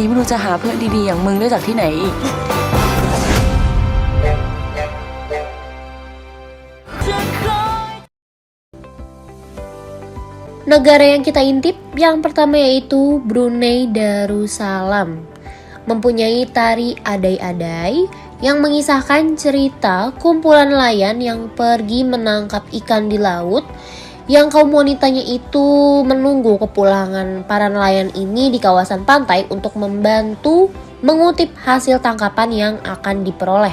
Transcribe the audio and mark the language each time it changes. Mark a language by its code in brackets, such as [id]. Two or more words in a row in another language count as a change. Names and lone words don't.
[th] จะหาเพื่อนดีๆอย่างมึงได้จากที่ไหนอีก [id] Negara yang kita intip yang pertama yaitu Brunei Darussalam. [ms] Mempunyai tari adai-adai yang mengisahkan cerita kumpulan nelayan yang pergi menangkap ikan di laut, yang kaum wanitanya itu menunggu kepulangan para nelayan ini di kawasan pantai untuk membantu mengutip hasil tangkapan yang akan diperoleh.